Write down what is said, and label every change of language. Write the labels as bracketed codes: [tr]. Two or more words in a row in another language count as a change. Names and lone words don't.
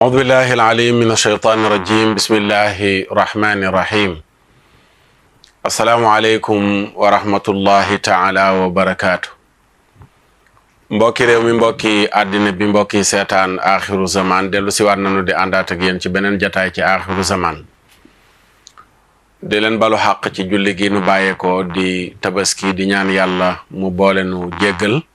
[ar] أعوذ بالله العليم من الشيطان الرجيم بسم الله الرحمن الرحيم السلام عليكم ورحمة الله تعالى وبركاته [wo] mbokki réew mi mbokki àddina bi mbokki seetaan axiru zaman dellu si waat nañu di àndaat ak yéen ci beneen jataay ci axiru zaman di leen balu xàq ci julli gi nu bàyyeekoo di tabaski di ñaan yàlla mu boole nu jéggal